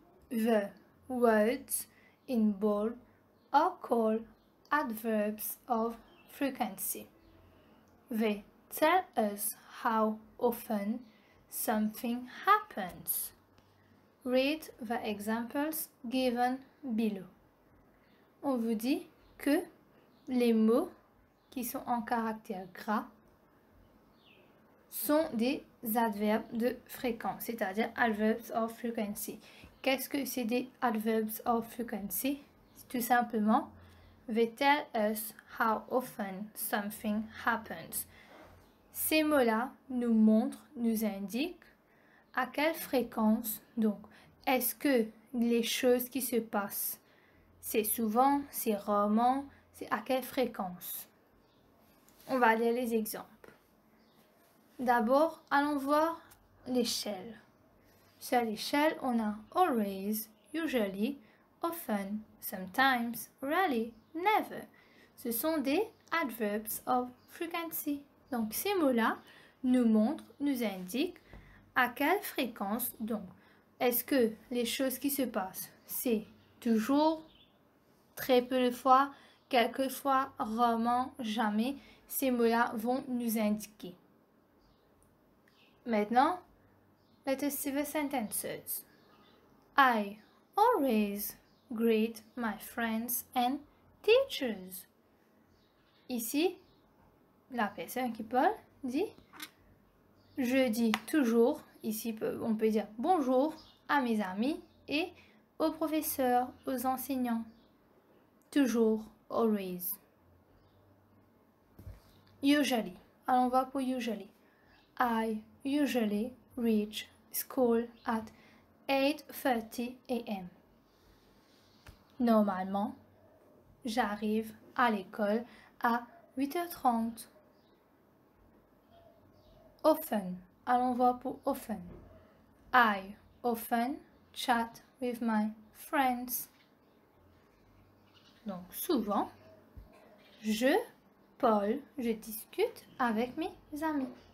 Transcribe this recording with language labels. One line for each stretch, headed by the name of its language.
English: The words in bold are called adverbs of frequency. They tell us how often something happens. Read the examples given below.
French: On vous dit que les mots qui sont en caractère gras sont des adverbes de fréquence, c'est-à-dire
English: adverbs of frequency.
French: Qu'est-ce que c'est des
English: adverbs of frequency?
French: Tout simplement,
English: they tell us how often something happens.
French: Ces mots-là nous montrent, nous indiquent à quelle fréquence, donc, est-ce que les choses qui se passent, c'est souvent, c'est rarement, c'est à quelle fréquence? On va lire les exemples. D'abord, allons voir l'échelle. Sur l'échelle, on a
English: always, usually, often, sometimes, rarely, never.
French: Ce sont des
English: adverbs of frequency.
French: Donc, ces mots-là nous montrent, nous indiquent à quelle fréquence, donc, est-ce que les choses qui se passent, c'est toujours, très peu de fois, quelquefois, rarement, jamais. Ces mots-là vont nous indiquer. Maintenant,
English: let us see the sentences. I always greet my friends and teachers.
French: Ici, la personne qui parle dit je dis toujours, ici on peut dire bonjour à mes amis et aux professeurs, aux enseignants. Toujours, always. Usually. Allons voir pour usually.
English: I usually reach school at 8:30 a.m.
French: Normalement, j'arrive à l'école à 8h30. Often. Allons voir pour often.
English: I often chat with my friends.
French: Donc, souvent, je discute avec mes amis.